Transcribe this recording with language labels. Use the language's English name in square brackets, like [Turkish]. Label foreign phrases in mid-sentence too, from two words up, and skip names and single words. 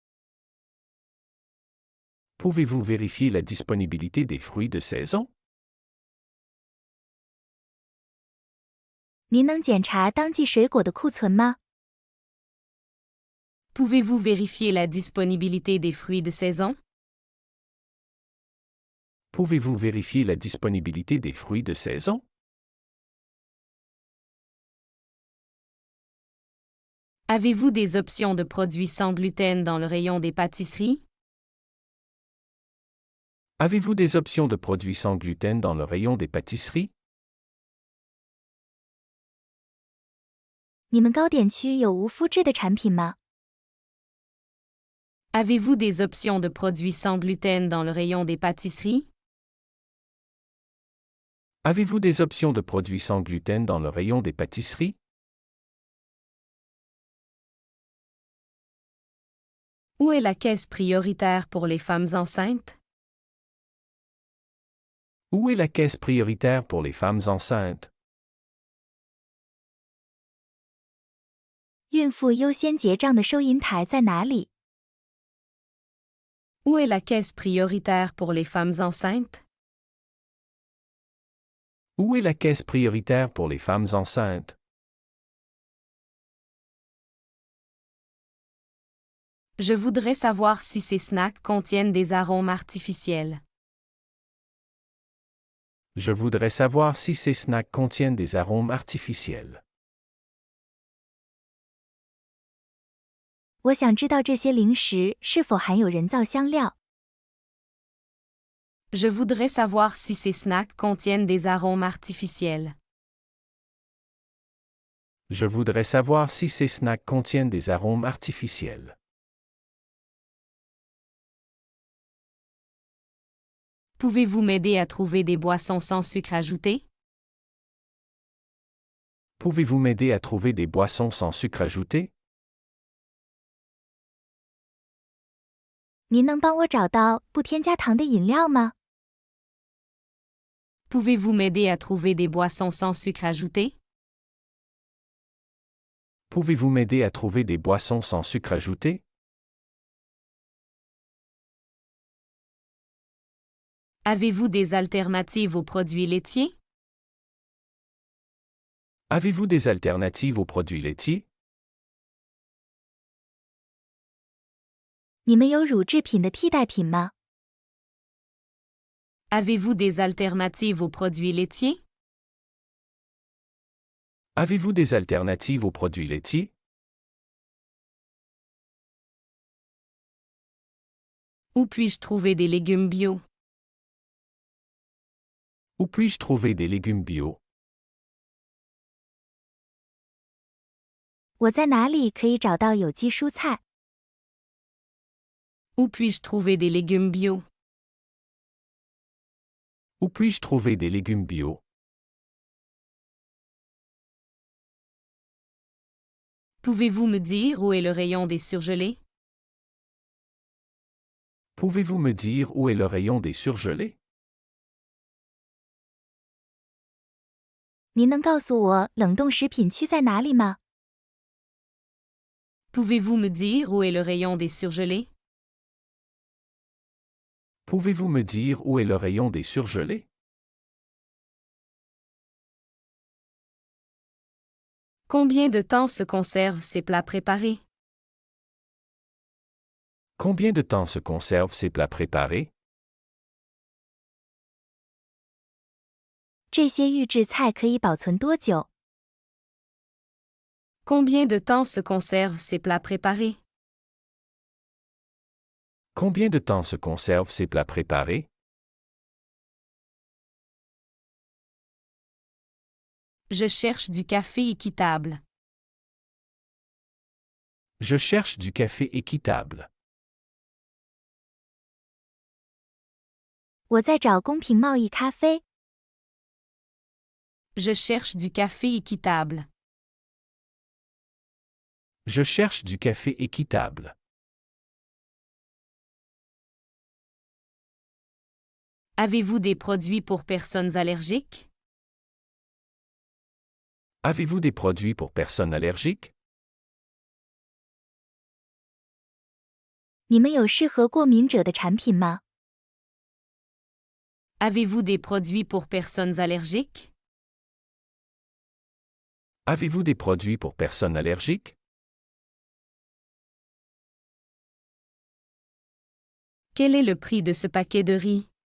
[French] Pouvez-vous vérifier la disponibilité des fruits de saison? [Chinese] 您能检查当季水果的库存吗？ [French] Pouvez-vous vérifier la disponibilité des fruits de saison? Pouvez-vous vérifier la disponibilité des fruits de saison? Avez-vous des options de produits sans gluten dans le rayon des pâtisseries? Avez-vous des options de produits sans gluten dans le rayon des pâtisseries? [Chinese] 你们糕点区有无麸质的产品吗？ [French] Avez-vous des options de produits sans gluten dans le rayon des pâtisseries? Avez-vous des options de produits sans gluten dans le rayon des pâtisseries? Où est la caisse prioritaire pour les femmes enceintes? Où est la caisse prioritaire pour les femmes enceintes? [Chinese] 孕妇优先结账的收银台在哪里？ [French] Où est la caisse prioritaire pour les femmes enceintes? Où est la caisse prioritaire pour les femmes enceintes? Je voudrais savoir si ces snacks contiennent des arômes artificiels. Je voudrais savoir si ces snacks contiennent des arômes artificiels. [Chinese] 我想知道这些零食是否含有人造香料。 [French] Je voudrais savoir si ces snacks contiennent des arômes artificiels. Je voudrais savoir si ces snacks contiennent des arômes artificiels. Pouvez-vous m'aider à trouver des boissons sans sucre ajouté? Pouvez-vous m'aider à trouver des boissons sans sucre ajouté? [Chinese] 您能帮我找到不添加糖的饮料吗？ [French] Pouvez-vous m'aider à trouver des boissons sans sucre ajouté? Pouvez-vous m'aider à trouver des boissons sans sucre ajouté? Avez-vous des alternatives aux produits laitiers? Avez-vous des alternatives aux produits laitiers? [Chinese] 你们有乳制品的替代品吗？ [French] Avez-vous des alternatives aux produits laitiers? Avez-vous des alternatives aux produits laitiers? Où puis-je trouver des légumes bio? Où puis-je trouver des légumes bio? [Chinese] 我在哪里可以找到有机蔬菜？ [French] Où puis-je trouver des légumes bio? Où puis-je trouver des légumes bio? Pouvez-vous me dire où est le rayon des surgelés? Pouvez-vous me dire où est le rayon des surgelés? [Chinese] 您能告诉我冷冻食品区在哪里吗？ [French] Pouvez-vous me dire où est le rayon des surgelés? Pouvez-vous me dire où est le rayon des surgelés? Combien de temps se conservent ces plats préparés? Combien de temps se conservent ces plats préparés? [Chinese] 这些预制菜可以保存多久？ [French] Combien de temps se conservent ces plats préparés? Combien de temps se conservent ces plats préparés? Je cherche du café équitable. Je cherche du café équitable. [Chinese] 我在找公平贸易咖啡。 [French] Je cherche du café équitable. Je cherche du café équitable. Avez-vous des produits pour personnes allergiques? Avez-vous des produits pour personnes allergiques? [Chinese] 你们有适合过敏者的产品吗？ [French] Avez-vous des produits pour personnes allergiques? Avez-vous des produits pour personnes allergiques? Quel est le prix de ce paquet de riz?